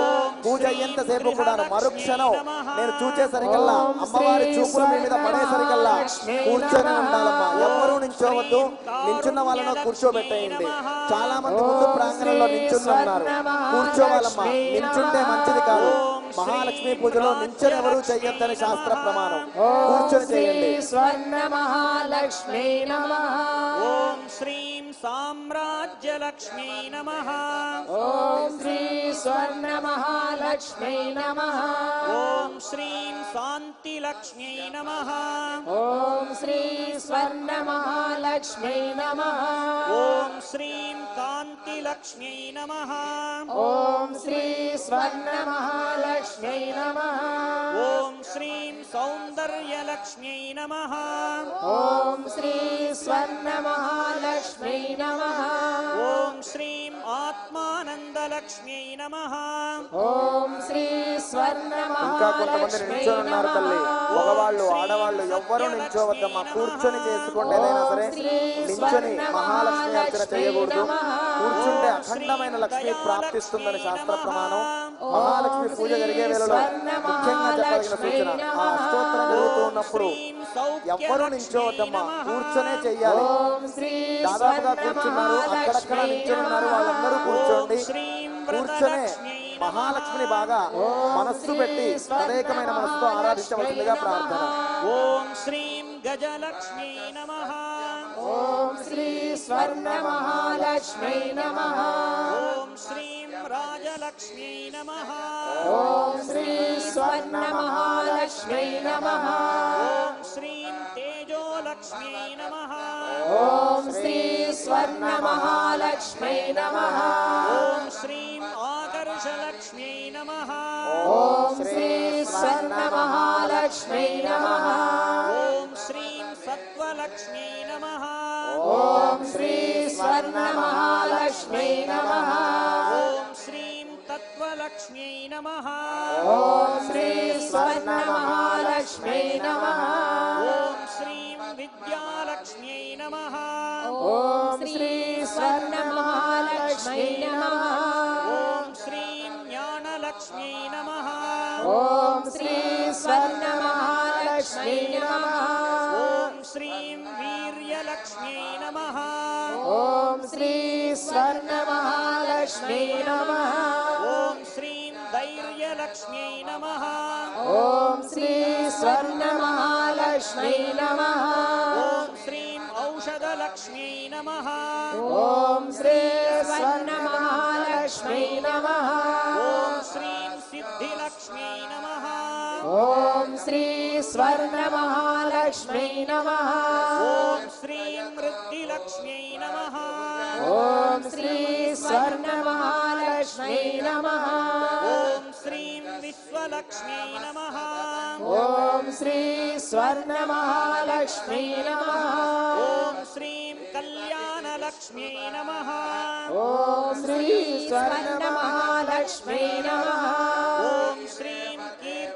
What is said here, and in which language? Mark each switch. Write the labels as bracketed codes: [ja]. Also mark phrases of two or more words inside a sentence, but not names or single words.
[te] పూజ అయ్యేంతసేపు కూడా మరుక్షణం నేను చూచేసరికల్లా, అమ్మవారి చూపుల మీ మీద పడేసరికల్లా కూర్చొని ఉండాలమ్మా. ఎవరు నిల్చోవద్దు. నిల్చున్న వాళ్ళను కూర్చోబెట్టేయండి. చాలా మంది ముందు ప్రాంగణంలో నిల్చున్నారు. కూర్చోవాలమ్మా. నిల్చుంటే మంచిది కాదు. మహాలక్ష్మి పూజలో నిల్చొని ఎవరు చెయ్యొద్దని శాస్త్ర ప్రమాణం. కూర్చొని చేయండి. [sa] स्वर्णमहालक्ष्म्यै नमः ఓం శ్రీం సామ్రాజ్యలక్ష్మ్యై నమః ॐ श्री स्वर्णमहालक्ष्म्यै नमः ఓం శ్రీం శాంతిలక్ష్మ్యై నమః ॐ श्री स्वर्णमहालक्ष्म्यै नमः ఓం శ్రీం కాంతిలక్ష్మ్యై నమః ॐ श्री स्वर्णमहालक्ष्म्यै नमः ఓం శ్రీం సౌందర్యలక్ష్మ్యై నమః ॐ श्री स्वर्णमहालक्ष्म्यै नमः ఓం శ్రీం ఆత్మానందలక్ష్మ్యై నమః ॐ श्री [te] ఇంకా కొంతమంది [sa] स्वर्णमहालक्ष्म्यै [te] నిల్చొని ఉన్నారు తల్లి. [sa] नमः [te] మగవాళ్ళు ఆడవాళ్ళు ఎవ్వరూ నిల్చోవద్దమ్మా. కూర్చొని చేసుకుంటే ఏదైనా సరే నిల్చొని మహాలక్ష్మి అర్చన చేయకూడదు. కూర్చుంటే అఖండమైన లక్ష్మి ప్రాప్తిస్తుందని శాస్త్ర ప్రమాణం. మహాలక్ష్మి పూజ జరిగే వేళలో ముఖ్యంగా చెప్పదగిన సూచన, ఆ అష్టోత్తరం జరుగుతూ ఉన్నప్పుడు ఎవ్వరూ నిల్చోవద్దమ్మా. కూర్చొనే చెయ్యాలి. [sa] ॐ श्री [te] దాదాపుగా కూర్చున్నారు, అక్కడక్కడ నిల్చొని ఉన్నారు, వాళ్ళందరూ కూర్చోండి. కూర్చొనే మహాలక్ష్మిని బాగా మనస్సు పెట్టి తదేకమైన మనస్సుతో ఆరాధించవలసిందిగా ప్రార్థన. [sa] ఓం శ్రీం గజలక్ష్మ్యై నమః ॐ श्री स्वर्णमहालक्ष्म्यै नमः ఓం శ్రీం రాజలక్ష్మ్యై నమః ॐ श्री स्वर्णमहालक्ष्म्यै नमः ఓం శ్రీం తేజోలక్ష్మ్యై నమః ॐ श्री स्वर्णमहालक्ष्म्यै नमः ఓం శ్రీం ఆకర్షలక్ష్మ్యై నమః ॐ श्री स्वर्णमहालक्ष्म्यै नमः ఓం శ్రీం సత్వలక్ష్మ్యై నమః ॐ श्री स्वर्णमहालक्ष्म्यै नमः ఓం శ్రీం తత్వలక్ష్మ్యై నమః ॐ श्री स्वर्णमहालक्ष्म्यै नमः ఓం శ్రీం విద్యాలక్ష్మ్యై నమః ॐ श्री स्वर्णमहालक्ष्म्यै नमः ఓం శ్రీం జ్ఞానలక్ష్మ్యై నమః ॐ श्री स्वर्णमहालक्ष्म्यै नमः ఓం శ్రీం వీర్యలక్ష్మ్యై నమః ॐ श्री स्वर्णमहालक्ष्म्यै नमः ఓం శ్రీం ధైర్యలక్ష్మ్యై నమః ॐ श्री स्वर्णमहालक्ष्म्यै नमः ఓం శ్రీం ఔషధలక్ష్మ్యై నమః ॐ श्री स्वर्णमहालक्ष्म्यै नमः ఓం శ్రీం సిద్ధిలక్ష్మ్యై నమః ॐ श्री स्वर्णमहालक्ष्म्यै नमः ఓం శ్రీం వృద్ధిలక్ష్మ్యై నమః ॐ श्री स्वर्णमहालक्ष्म्यै नमः ఓం శ్రీం విశ్వలక్ష్మ్యై నమః ॐ श्री स्वर्णमहालक्ष्म्यै नमः ఓం శ్రీం కళ్యాణలక్ష్మ్యై నమః ॐ श्री स्वर्णमहालक्ष्म्यै नमः ఓం శ్రీం